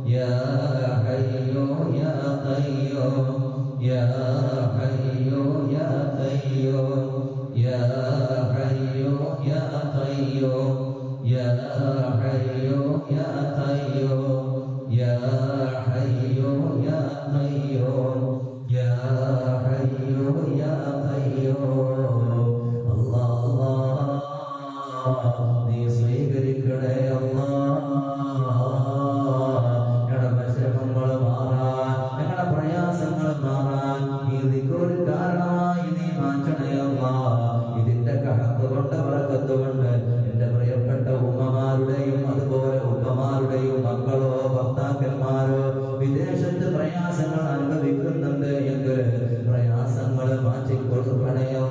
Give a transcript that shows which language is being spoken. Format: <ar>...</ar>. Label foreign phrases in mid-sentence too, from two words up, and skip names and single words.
<ar>يا حي يا قيوم يا حي يا قيوم يا حي يا قيوم يا حي يا قيوم يا حي يا قيوم يا حي يا قيوم الله</ar> <ml>നീ സ്വീകരിക്കണേ ഞങ്ങളുടെ പരിശ്രമങ്ങൾ മാറാൻ ഞങ്ങളുടെ പ്രയാസങ്ങൾ മാറാൻ ഈ ദിക്റുൽ കാരണമായി നീ മാറ്റണേ ഇതിന്റെ കഹത്ത് കൊണ്ട് ബറക്കത്ത് കൊണ്ട് എന്റെ പ്രിയപ്പെട്ട ഉമ്മമാരുടെയും അതുപോലെ ഉപ്പമാരുടെയും മക്കളോ ഭർത്താക്കന്മാരോ വിദേശത്ത് പ്രയാസങ്ങൾ അനുഭവിക്കുന്നുണ്ട് എങ്കിൽ പ്രയാസങ്ങൾ മാറ്റിക്കൊടുക്കണേ</ml>